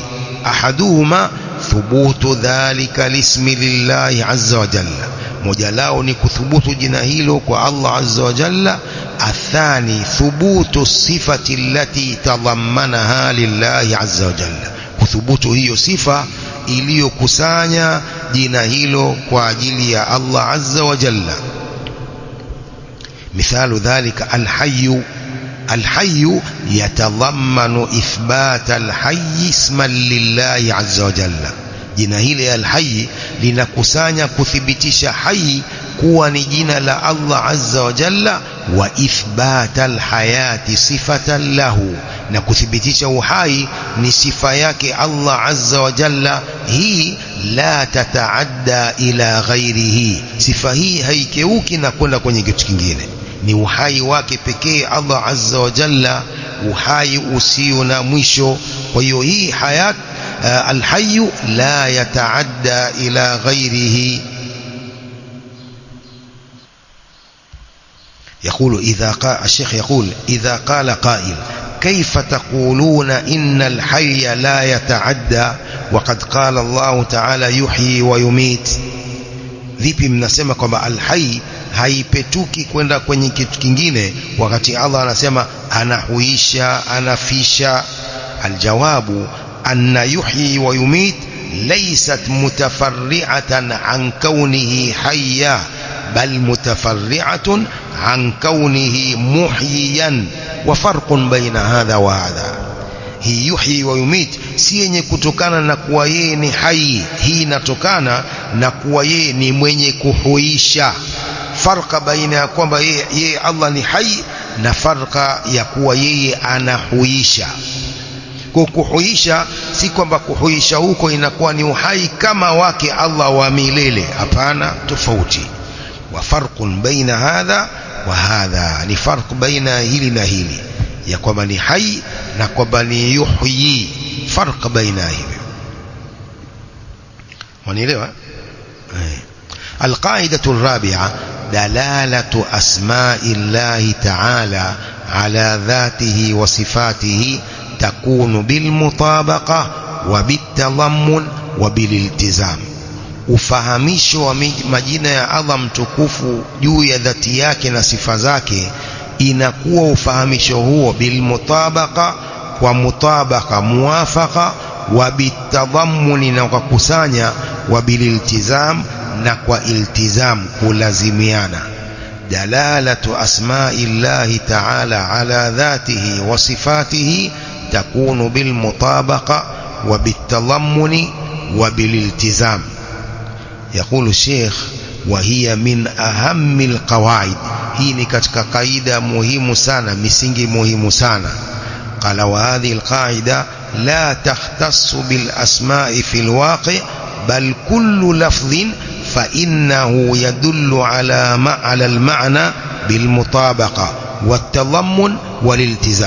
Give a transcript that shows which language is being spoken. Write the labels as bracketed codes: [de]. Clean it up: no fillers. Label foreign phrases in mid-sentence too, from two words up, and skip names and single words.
[ar] أحدهما ثبوت ذلك الاسم لله عز وجل, [sw] moja lao ni kuthubutu jina hilo kwa Allah [ar] عز وجل. والثاني ثبوت الصفة التي تضمنها لله عز وجل, [sw] kuthubutu hiyo sifa iliyokusanya jina hilo kwa ajili ya Allah [ar] عز وجل. مثال ذلك الحي, الحي يتضمن إثبات الحي اسما لله عز وجل. [sw] jina hili alhayy linakusanya kuthibitisha hai kuwa ni jina la Allah [ar] عز وجل, وإثبات الحياة صفة له, [sw] na kuthibitisha uhai ni sifa yake Allah [ar] عز وجل. [sw] hii [ar] لا تتعدى إلى غيره, [sw] sifa hii haikeuki na kwenda kwenye kitu kingine, ni uhai wake pekee Allah [ar] عز وجل, [sw] uhai usio na mwisho. kwa hiyo hii [ar] حياة الحي لا يتعدى إلى غيره. يقول الشيخ يقول إذا قال قائل كيف تقولون إن الحي لا يتعدى وقد قال الله تعالى يحيي ويميت. [sw] vipi mnasema kwamba alhayy haipetuki kwenda kwenye kitu kingine wakati Allah anasema anahuisha, anafisha? [ar] الجواب أن يحيي ويميت ليست متفرعة عن كونه حيا بل متفرعة عن كونه محييا، وفرق بين هذا وهذا. [sw] hii [ar] يحيي ويميت [sw] si yenye kutokana na kuwa yeye ni hai, hii inatokana na kuwa yeye ni mwenye kuhuisha. Farqa baina ya kwamba yeye Allah ni hai na farqa ya kuwa yeye anahuisha. Kwa kuhuisha si kwamba kuhuisha huko inakuwa ni uhai kama wake Allah wa milele, hapana, tofauti. [ar] وفرق بين هذا وهذا, [sw] ni farq baina hili na hili, ya kwamba ni hai na kwamba ni yuhyi, farq baina hivyo. Wanielewa? [ar] القاعدة الرابعة دلالة أسماء الله تعالى على ذاته وصفاته تكون بالمطابقة وبالتضمن وبالالتزام. [sw] Ufahamisho wa majina ya Allah mtukufu juu ya dhati yake na sifa zake inakuwa ufahamisho huo bilmutabaqa, kwa mutabaka muwafaqa, [ar] وبالتضمن [sw] na kwa kusanya, [ar] وبالالتزام [sw] na kwa iltizam kulazimiana. [ar] دلالة أسماء الله تعالى على ذاته وصفاته تكون بالمطابقة وبالتضمن وبالالتزام. يقول الشيخ وهي من أهم القواعد. [sw] hii ni katika kaida muhimu sana, misingi muhimu sana. [ar] قال وهذه القاعدة لا تختص بالأسماء في الواقع بل كل لفظ فإنه يدل على المعنى بالمطابقة والتضمن والالتزام.